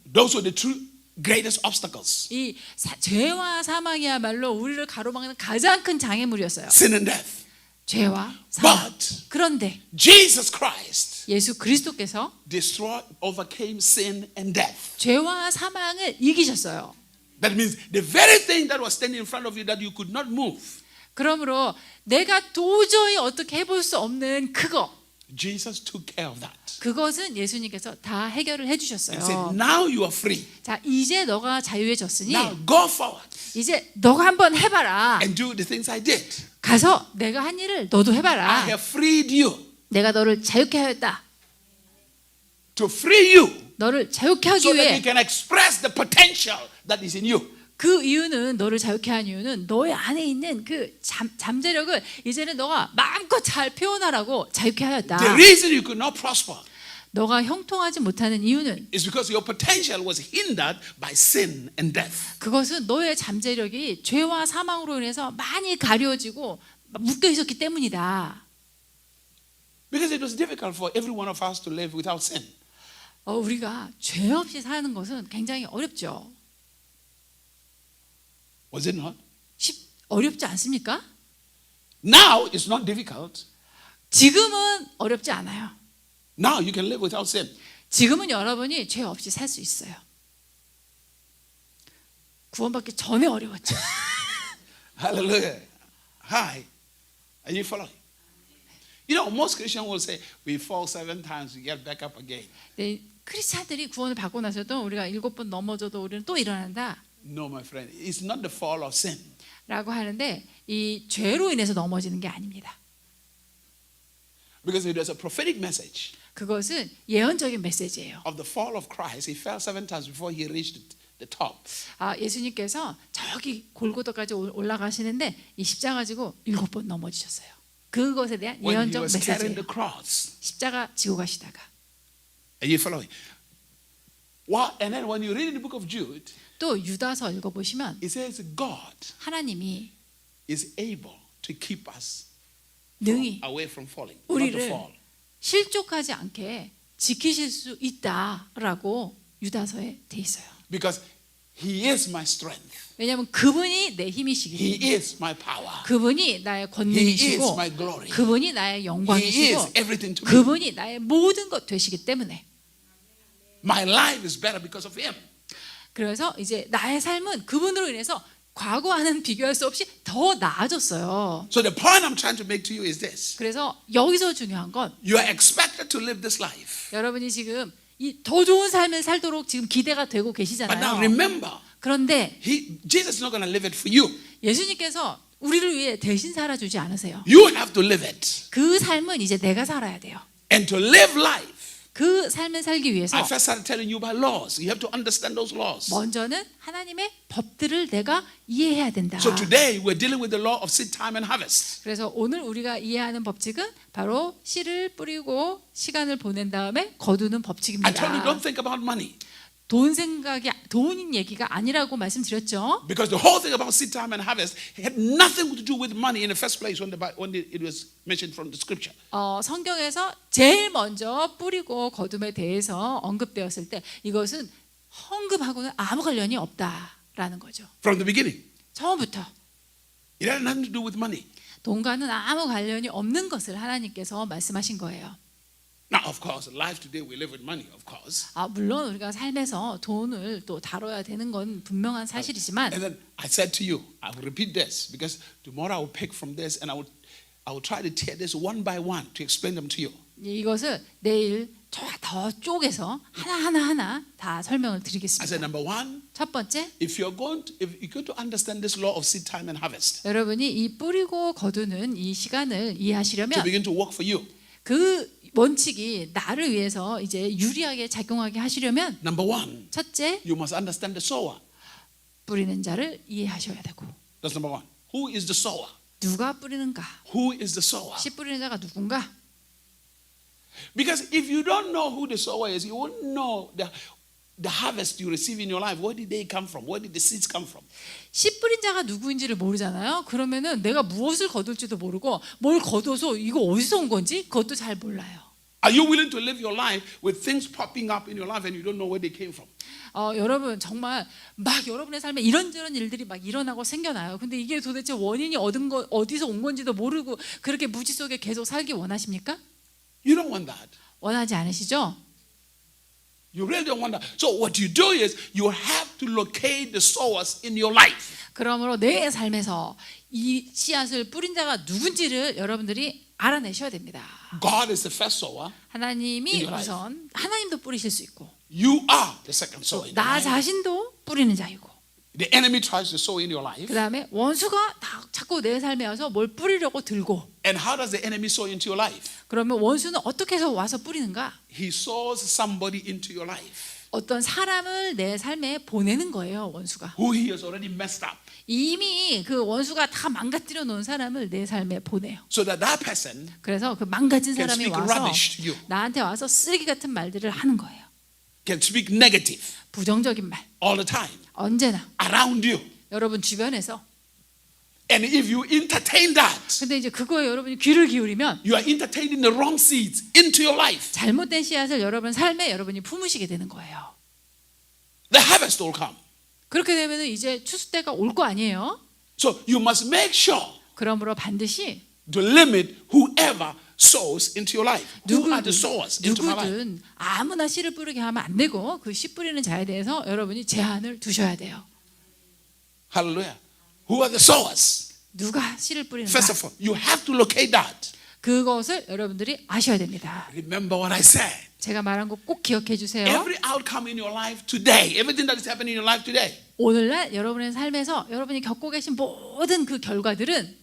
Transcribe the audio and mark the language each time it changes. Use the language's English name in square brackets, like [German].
[English] Those were the two greatest obstacles. [Korean] 이 죄와 사망이야말로 우리를 가로막는 가장 큰 장애물이었어요. [English] Sin and death. [Korean] 죄와 사망. [English] But [Korean] 그런데 [English] Jesus Christ [Korean] 예수 그리스도께서 [English] overcame sin and death. [Korean] 죄와 사망을 이기셨어요. [English] That means the very thing that was standing in front of you that you could not move, [Korean] 그러므로 내가 도저히 어떻게 해볼 수 없는 그거, [English] Jesus took care of that. [Korean] 그것은 예수님께서 다 해결을 [English] And said, [Korean] 해주셨어요. [English] now you are free. [Korean] 자, 이제 너가 자유해졌으니 [English] Now go forward [Korean] 이제 너가 한번 해봐라. [English] and do the things I did. [Korean] 가서 내가 한 일을 너도 [English] I [Korean] 해봐라. [English] have freed you. [Korean] 내가 너를 자유케 하였다. [English] To free you [Korean] 너를 자유케 하기 [English] so that you [Korean] 위해. [English] can express the potential that is in you. [Korean] 그 이유는 너를 자유케 한 이유는 너의 안에 있는 그 잠재력을 이제는 너가 마음껏 잘 표현하라고 자유케 하였다. [English] The reason you could not prosper [Korean] 너가 형통하지 못하는 이유는 [English] is because your potential was hindered by sin and death. [Korean] 그것은 너의 잠재력이 죄와 사망으로 인해서 많이 가려지고 묶여 있었기 때문이다. [English] Because it was difficult for every one of us to live without sin. [Korean] 우리가 죄 없이 사는 것은 굉장히 어렵죠. [English] Was it not? [Korean] 어렵지 않습니까? [English] Now it's not difficult. [Korean] 지금은 어렵지 않아요. [English] Now you can live without sin. [Korean] 지금은 여러분이 죄 없이 살 수 있어요. 구원받기 전에 어려웠죠. [English] Hallelujah. Hi. Are you following? You know, most Christians will say, we fall 7 times, we get back up again. [Korean] 네, 크리스찬들이 구원을 받고 나서도 우리가 7번 넘어져도 우리는 또 일어난다 [English] No, my friend. It's not the fall of sin. [Korean] 라고 하는데 이 죄로 인해서 넘어지는 게 아닙니다. [English] Because it was a prophetic message [Korean] 그것은 예언적인 메시지예요. [English] of the fall of Christ. He fell 7 times before he reached the top. [Korean] 예수님께서 저기 골고다까지 올라가시는데 이 십자가 지고 7번 넘어지셨어요. 그것에 대한 [English] When he [Korean] 예언적 [English] was carrying [Korean] 메시지예요. [English] the cross. [Korean] 십자가 지고 가시다가. [English] Are you following? Well, and then when you read in the book of Jude, [Korean] 또 유다서 읽어보시면 [English] it says God [Korean] 하나님이 [English] is able to keep us [Korean] 능히 [English] away from falling, not to [Korean] 우리를 [English] fall. [Korean] 실족하지 않게 지키실 수 있다라고 유다서에 돼 있어요. [English] Because he is my strength. [Korean] 왜냐하면 그분이 내 힘이시기 [English] He [Korean] 때문에 [English] is my power. [Korean] 그분이 나의 [English] He is [Korean] 권능이시고 [English] my glory. [Korean] 그분이 나의 [English] He is [Korean] 영광이시고 [English] everything to me. [Korean] 그분이 나의 모든 것 되시기 때문에 [English] My life is better because of him. [Korean] 그래서 이제 나의 삶은 그분으로 인해서 과거와는 비교할 수 없이 더 나아졌어요. [English] So the point I'm trying to make to you is this. [Korean] 그래서 여기서 중요한 건 [English] You are expected to live this life. [Korean] 여러분이 지금 이 더 좋은 삶을 살도록 지금 기대가 되고 [English] But now remember, [Korean] 그런데 [English] Jesus is not going to live it for you. [Korean] 예수님께서 우리를 위해 대신 살아주지 않으세요. [English] You have to live it. [Korean] 그 삶은 이제 내가 살아야 돼요. [English] And to live life, [Korean] 그 삶을 살기 위해서 [English] I first started telling you about laws. You have to understand those laws. [Korean] 먼저는 하나님의 법들을 내가 이해해야 된다. [English] So today we're dealing with the law of seed time and harvest. [Korean] 그래서 오늘 우리가 이해하는 법칙은 바로 씨를 뿌리고 시간을 보낸 다음에 거두는 [English] I told you [Korean] 법칙입니다. [English] don't think about money. [Korean] 돈 얘기가 아니라고 말씀드렸죠. [English] Because the whole thing about seed time and harvest had nothing to do with money in the first place when it was mentioned from the scripture. [Korean] 성경에서 제일 먼저 뿌리고 거둠에 대해서 언급되었을 때 이것은 헌금하고는 아무 관련이 없다라는 거죠. [English] From the beginning. [Korean] 처음부터 [English] It had nothing to do with money. [Korean] 돈과는 아무 관련이 없는 것을 하나님께서 말씀하신 거예요. [English] Now, of course, life today we live with money, of course. [Korean] 물론 우리가 삶에서 돈을 또 다뤄야 되는 건 분명한 사실이지만 [English] And then I said to you, I will repeat this because tomorrow I will pick from this and I will try to tear this one by one to explain them to you. [Korean] 이것을 내일 더 쪼개서 하나 다 설명을 [English] I [Korean] 드리겠습니다. [English] said, number one, [Korean] 첫 번째, [English] if you're going to understand this law of seed time and harvest [Korean] 여러분이 이 뿌리고 거두는 이 시간을 [English] to [Korean] 이해하시려면 [English] begin to work for you, [Korean] 그 원칙이 나를 위해서 이제 유리하게 작용하게 하시려면 [English] number one, [Korean] 첫째, [English] you must understand the sower. [Korean] 뿌리는 자를 이해하셔야 되고 [English] That's number one. Who is the sower? [Korean] 누가 뿌리는가? [English] Who is the sower? [Korean] 씨 뿌리는 자가 누군가? [English] Because if you don't know who the sower is, you won't know the harvest you receive in your life. Where did they come from? Where did the seeds come from? [Korean] 씨 뿌린 자가 누구인지를 모르잖아요. 그러면은 내가 무엇을 거둘지도 모르고 뭘 거둬서 이거 어디서 온 건지 그것도 잘 몰라요. [English] Are you willing to live your life with things popping up in your life and you don't know where they came from? [Korean] 여러분 정말 막 여러분의 삶에 이런저런 일들이 막 일어나고 생겨나요. 근데 이게 도대체 원인이 어디서 온 건지도 모르고 그렇게 무지 속에 계속 살기 원하십니까? [English] You don't want that. [Korean] 원하지 않으시죠? [English] You really don't want that. So what you do is you have to locate the sowers in your life. [Korean] 그러므로 내 삶에서 이 씨앗을 뿌린 자가 누군지를 여러분들이 알아내셔야 됩니다. [English] God is the first sower. In [Korean] 하나님이 [English] your life. [Korean] 우선 하나님도 뿌리실 수 있고 [English] You are the second sower. In your [Korean] 나 [English] life. [Korean] 자신도 뿌리는 자이고 [English] The enemy tries to sow in your life. [Korean] 그 다음에 원수가 자꾸 내 삶에 와서 뭘 뿌리려고 들고 [English] And how does the enemy sow into your life? [Korean] 그러면 원수는 어떻게 해서 와서 뿌리는가? [English] He sows somebody into your life [Korean] 어떤 사람을 내 삶에 보내는 거예요, 원수가. [English] who he has already messed up. [Korean] 이미 그 원수가 다 망가뜨려 놓은 사람을 내 삶에 보내요. [English] So that that person [Korean] 그래서 그 망가진 [English] can [Korean] 사람이 [English] speak [Korean] 와서 [English] rubbish to you, [Korean] 나한테 와서 쓰레기 같은 말들을 하는 거예요. [English] can speak negative [Korean] 부정적인 말. [English] all the time [Korean] 언제나 [English] around you. [Korean] 여러분 주변에서. [English] And if you entertain that, [Korean] 근데 이제 그거에 여러분이 귀를 기울이면 [English] you are entertaining the wrong seeds into your life. [Korean] 잘못된 씨앗을 여러분 삶에 여러분이 품으시게 되는 거예요. [English] The harvest will come. [Korean] 그렇게 되면 이제 추수 때가 올 거 아니에요? [English] So you must make sure [Korean] 그러므로 반드시 [English] to limit whoever sows into your life. Who are the sowers into my life? [Korean] 누구든 아무나 씨를 뿌리게 하면 안 되고 그 씨 뿌리는 자에 대해서 여러분이 제한을 두셔야 돼요. [English] Hallelujah. Who are the sowers? [Korean] 누가 씨를 뿌리는가? [English] First of all, you have to locate that. [Korean] 그것을 여러분들이 아셔야 됩니다. [English] Remember what I said. [Korean] 제가 말한 거 꼭 기억해 주세요. [English] Every outcome in your life today, everything that is happening in your life today, [Korean] 오늘날 여러분의 삶에서 여러분이 겪고 계신 모든 그 결과들은